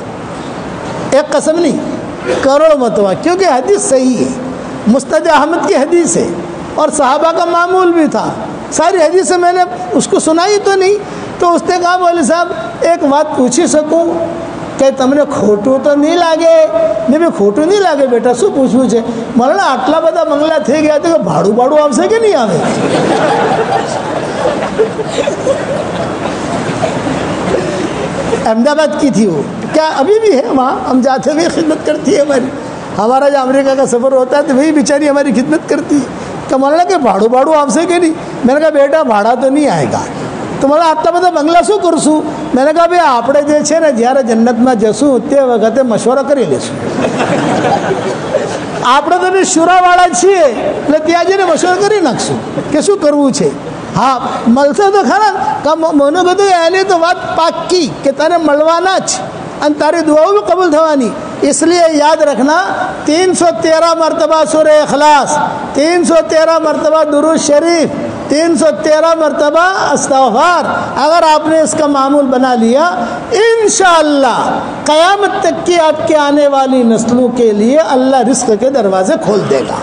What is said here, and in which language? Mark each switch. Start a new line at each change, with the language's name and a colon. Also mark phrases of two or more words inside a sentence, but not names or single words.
Urdu: ایک قسم نہیں، کروڑ مرتبہ، کیونکہ حدیث صحیح ہے، مسند احمد کی حدیث ہے اور صحابہ کا معمول بھی تھا. ساری حدیثیں میں نے اس کو سنائی تو نہیں. تو اس نے کہا مولوی صاحب ایک بات پوچھ ہی سکوں کہ تم نے
Gujarati: ખોટું તો નહીં લાગે? નહીં ભાઈ ખોટું નહીં લાગે બેટા, સો પૂછે મૌલાના આટલા બધા બંગલા થઈ ગયા તો ભાડું આવશે કે નહીં આવે?
Urdu: احمدآباد کی تھی وہ، کیا ابھی بھی ہے وہاں؟ ہم جاتے ہوئے خدمت کرتی ہے ہماری. ہمارا جو امریکہ کا سفر ہوتا ہے تو وہی بیچاری ہماری خدمت کرتی ہے کہ مولانا کہ بھاڑو آپ سے کہ نہیں؟ میں نے کہا بیٹا بھاڑا تو نہیں آئے گا،
Gujarati: તમારો આટલા બધા બંગલા શું કરશું? મેં કહા ભાઈ આપણે જે છે ને જ્યારે જન્નતમાં જશું તે વખતે મશવરો કરી લઈશું. આપણે તો બી શુરાવાળા છીએ એટલે ત્યાં જઈને મશવરો કરી નાખશું કે શું કરવું છે. હા મળશે તો ખરા. મને કીધું એની તો વાત પાક્કી કે તને મળવાના જ અને તારી દુઆઓ બી કબૂલ થવાની.
Urdu: اس لیے یاد رکھنا 313 مرتبہ سورہ اخلاص، 313 مرتبہ درود شریف، 313 مرتبہ استغفار اگر آپ نے اس کا معمول بنا لیا، ان شاء اللہ قیامت تک کی آپ کے آنے والی نسلوں کے لیے اللہ رزق کے دروازے کھول دے گا.